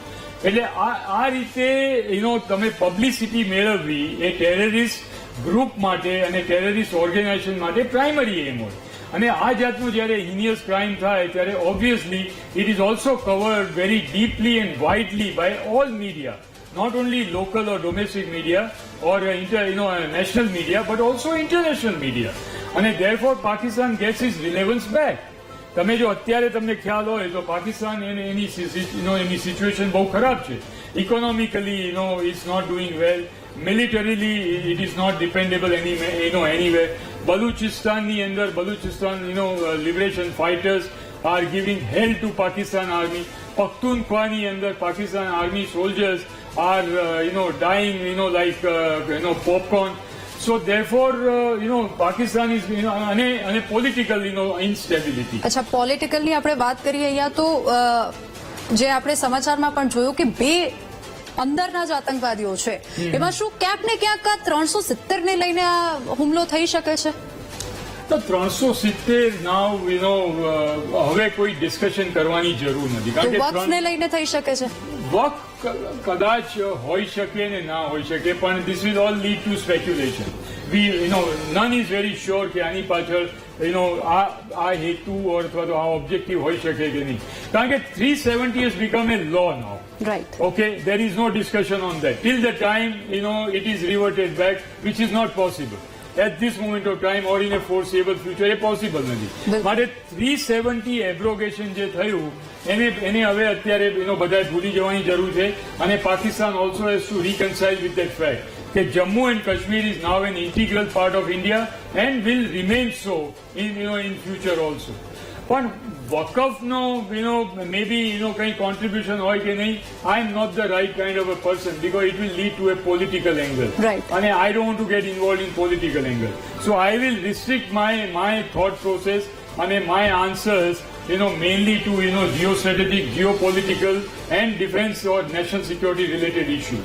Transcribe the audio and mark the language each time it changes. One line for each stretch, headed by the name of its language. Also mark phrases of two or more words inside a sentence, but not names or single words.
Gujarati: એટલે આ રીતે તમે પબ્લિસિટી મેળવવી એ
English: terrorist group
Gujarati: માટે અને
English: terrorist organization
Gujarati: માટે
English: primary aim
Gujarati: હોય. અને આ જાતનું જ્યારે
English: heinous crime
Gujarati: થાય ત્યારે
English: obviously it is also covered very deeply and widely by all media, not only local or domestic media or national media, but also international media. And therefore Pakistan gets its relevance back.
Gujarati: તમે જો અત્યારે તમને ખ્યાલ હોય તો પાકિસ્તાન એની સિચ્યુએશન બહુ ખરાબ છે.
English: economically it's not doing well, militarily it is not dependable anyway.
Gujarati: બલુચિસ્તાનની અંદર
English: Baluchistan Liberation Fighters are giving help to Pakistan Army.
Gujarati: પખ્તુનખ્વાની અંદર
English: Pakistan Army soldiers are dying like popcorn. So therefore Pakistan is અને political instability.
Gujarati: અચ્છા, પોલિટિકલની આપણે વાત કરીએ અહીંયા તો જે આપણે સમાચારમાં પણ જોયું કે બે અંદરના જ આતંકવાદીઓ છે, એમાં શું ક્યાંક ને ક્યાંક 370 ને લઈને આ હુમલો થઈ શકે છે? તો 370 નાવ હવે કોઈ ડિસ્કશન કરવાની જરૂર નથી, કારણ કે વક્ફને લઈને થઈ શકે છે. વક્ફ કદાચ હોઈ શકે ને ના હોઈ શકે, પણ
English: this will all lead to speculation. none is very sure
Gujarati: કે આની પાછળ આ હેતુ અથવા તો આ ઓબ્જેક્ટિવ હોઈ શકે કે નહીં, કારણ કે 370
English: has become a law now. Right. Okay, there is no discussion on that till the time it is reverted back, which is not possible at this moment of time or in a foreseeable future.
Gujarati: એ પોસિબલ નથી. માટે 370 એબ્રોગેશન જે થયું એને હવે અત્યારે બધા ભૂલી જવાની જરૂર છે.
English: અને Pakistan also has to reconcile with that fact કે Jammu and Kashmir is now an integral part of India and will remain so in future also.
Gujarati: પણ વકફનો
English: maybe
Gujarati: કંઈ કોન્ટ્રીબ્યુશન હોય કે નહીં,
English: I am not the right kind of a person because it will lead to a political angle. Right. And I don't want to get involved in political angle. So I will restrict my thought process and my answers mainly to geostrategic, geopolitical and defense or national security related issues.